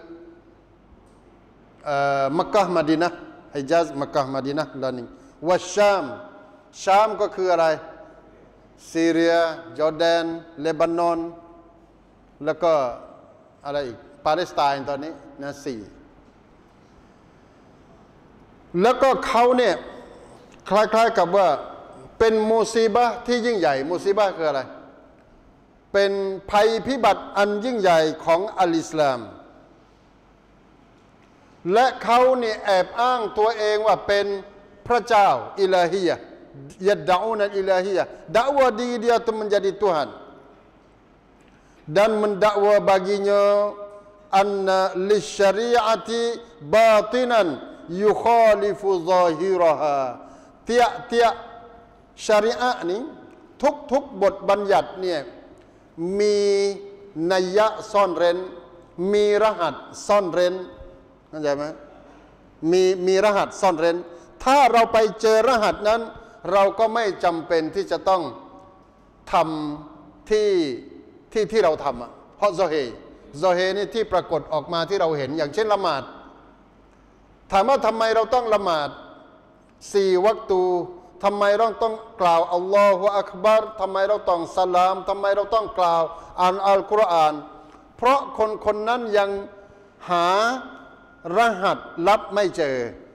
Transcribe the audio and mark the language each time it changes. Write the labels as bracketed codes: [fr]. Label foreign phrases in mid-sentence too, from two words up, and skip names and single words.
[th] มักกะฮ์มะดีนะห์ฮิญาซมักกะฮ์มะดีนะห์แล้วนี่วัชชามก็คืออะไรซีเรียจอร์แดนเลบานอนแล้วก็อะไรอีกปาเลสไตน์ตอนนี้นะ4แล้วก็เขาเนี่ยคล้ายๆกับว่าเป็นมุซีบะห์ที่ยิ่งใหญ่มุซีบะห์คืออะไรเป็นภัยพิบัติอันยิ่งใหญ่ของอัลอิสลาม และเขาเนี่ยแอบอ้างตัวเองว่าเป็นพระเจ้าอิลาฮียะ [ar] يدعون الإلهية [ms] dakwa diri dia itu menjadi Tuhan dan mendakwa baginya [ar] أن للشريعة باطنا يخالف ظاهرها [ms] tiap-tiap syariat ni [th] ทุกบทบัญญัติเนี่ยมีนัยยะซ่อนเร้นมีรหัสซ่อนเร้นเข้าใจไหมมีรหัสซ่อน เร้นถ้าเราไปเจอรหัสนั้นเราก็ไม่จำเป็นที่จะต้องทำที่เราทำเพราะโซเฮนี่ที่ปรากฏออกมาที่เราเห็นอย่างเช่นละหมาดถามว่าทำไมเราต้องละหมาด4 วักตูทำไมเราต้องกล่าวอัลลอฮฺอักบัรทำไมเราต้องสลามทำไมเราต้องกล่าวอ่านอัลกุรอานเพราะคนนั้นยังหารหัสลับไม่เจอ